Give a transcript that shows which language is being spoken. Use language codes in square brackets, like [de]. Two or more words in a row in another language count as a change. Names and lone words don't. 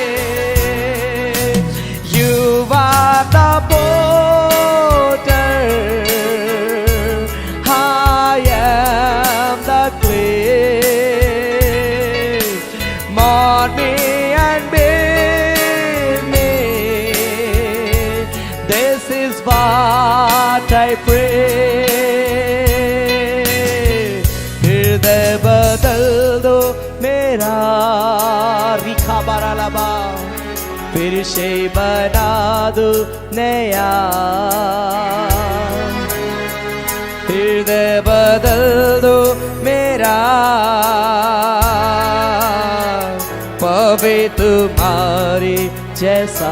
[en] You are the potter, I am the clay. Mold me and build me. This is what I pray. [hi] हृदय बदल दो मेरा, रिखा बारा लबा, फिर से बना दो नया। हृदय बदल दो मेरा, पवे तुम्हारे जैसा।